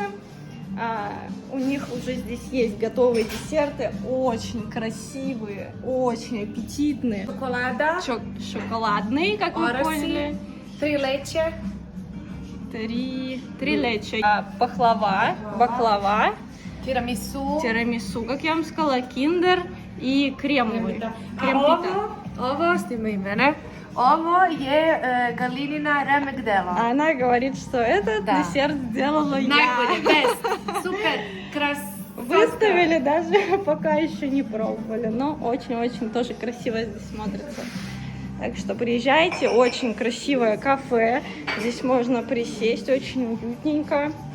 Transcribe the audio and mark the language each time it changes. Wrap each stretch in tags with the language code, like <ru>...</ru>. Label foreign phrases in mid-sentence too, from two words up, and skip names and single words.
<ru>У них уже здесь есть готовые десерты, очень красивые, очень аппетитные. Шоколада. Шоколадные, как вы поняли. Три лече. Три лечи. Баклава, тирамису, как я вам сказала, киндер и кремовый. Крем-пита.</ru> <sr>Ovo, snimaj mene. Ovo je Galinina remek dela.</sr> <ru>Она говорит, что этот десерт сделала я.</ru> <sr>Najbolje,</sr> <en>best, super,</en> <ru>красота. Выставили, даже пока еще не пробовали, но очень-очень тоже красиво здесь смотрится. Так что приезжайте, очень красивое кафе, здесь можно присесть, очень уютненько.</ru>